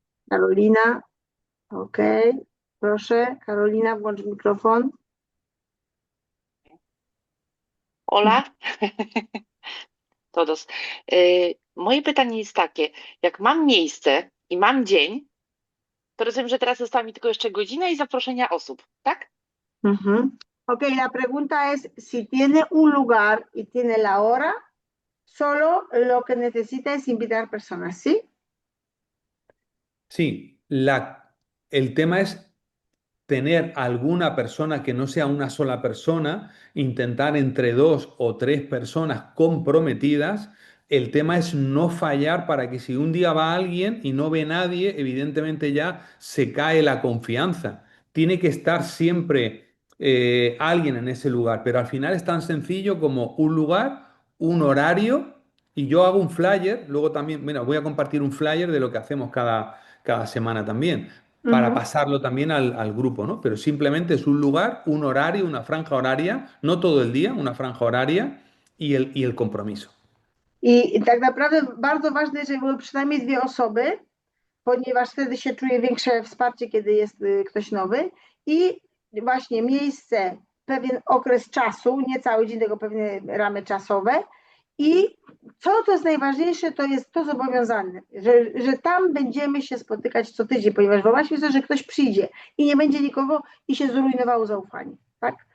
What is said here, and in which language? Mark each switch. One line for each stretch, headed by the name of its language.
Polish: Karolina? Okej, proszę, Karolina, włącz mikrofon.
Spanish: Ola? Todos.
Polish: Moje pytanie jest takie, jak mam miejsce i mam dzień, to rozumiem, że teraz została mi tylko jeszcze godzina i zaproszenia osób, tak? Ujú.
Spanish: Ok, la pregunta es, si tiene un lugar y tiene la hora, solo lo que necesita es invitar personas, ¿sí? Sí, el tema es tener alguna persona que no sea una sola persona, intentar entre dos o tres personas comprometidas. El tema es no fallar para que si un día va alguien y no ve nadie, evidentemente ya se cae la confianza. Tiene que estar siempre alguien en ese lugar, pero al final es tan sencillo como un lugar, un horario y yo hago un flyer, luego también, bueno, voy a compartir un flyer de lo que hacemos cada semana también para Ujú. pasarlo también al grupo, ¿no? Pero simplemente es un lugar, un horario, una franja horaria, no todo el día, una franja horaria y el compromiso.
Polish: I tak naprawdę bardzo ważne, żeby były przynajmniej dwie osoby, ponieważ wtedy się czuje większe wsparcie, kiedy jest ktoś nowy i właśnie miejsce, pewien okres czasu, nie cały dzień, tylko pewne ramy czasowe i co to jest najważniejsze, to jest to zobowiązane, że tam będziemy się spotykać co tydzień, ponieważ wyobraźmy sobie, że ktoś przyjdzie i nie będzie nikogo i się zrujnowało zaufanie, tak?